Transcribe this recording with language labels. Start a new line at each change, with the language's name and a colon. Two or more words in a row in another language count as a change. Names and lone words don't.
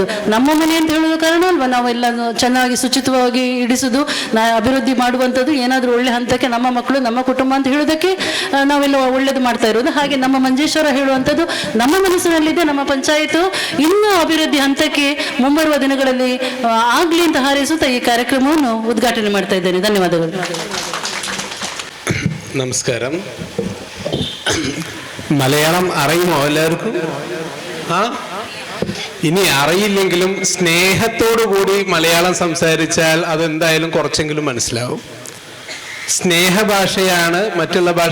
Kannada: ನಮ್ಮ ಮನೆ ಅಂತ ಹೇಳೋದು ಕಾರಣ ಅಲ್ವಾ ನಾವೆಲ್ಲ ಚೆನ್ನಾಗಿ ಶುಚಿತ್ವವಾಗಿ ಇಡಿಸೋದು, ಅಭಿವೃದ್ಧಿ ಮಾಡುವಂಥದ್ದು, ಏನಾದರೂ ಒಳ್ಳೆ ಹಂತಕ್ಕೆ ನಮ್ಮ ಮಕ್ಕಳು ನಮ್ಮ ಕುಟುಂಬ ಅಂತ ಹೇಳೋದಕ್ಕೆ ನಾವೆಲ್ಲ ಒಳ್ಳೇದು ಮಾಡ್ತಾ ಇರೋದು. ಹಾಗೆ ನಮ್ಮ ಮಂಜೇಶ್ವರ ಹೇಳುವಂಥದ್ದು ನಮ್ಮ ಮನಸ್ಸಿನಲ್ಲಿದೆ. ನಮ್ಮ ಪಂಚಾಯತ್ ಇನ್ನೂ ಅಭಿವೃದ್ಧಿ ಹಂತಕ್ಕೆ ಮುಂಬರುವ ದಿನಗಳಲ್ಲಿ ಆಗ್ಲಿ ಅಂತ ಹಾರೈಸುತ್ತಾ ಈ ಕಾರ್ಯಕ್ರಮವನ್ನು ಉದ್ಘಾಟನೆ ಮಾಡ್ತಾ ಇದ್ದೇನೆ. ಧನ್ಯವಾದಗಳು.
Malayalam: നമസ്കാരം. മലയാളം അറിയുമോ എല്ലാവർക്കും? ഇനി അറിയില്ലെങ്കിലും സ്നേഹത്തോടു കൂടി മലയാളം സംസാരിച്ചാൽ അതെന്തായാലും കുറച്ചെങ്കിലും മനസ്സിലാവും. സ്നേഹഭാഷയാണ് മറ്റുള്ള ഭാഷ.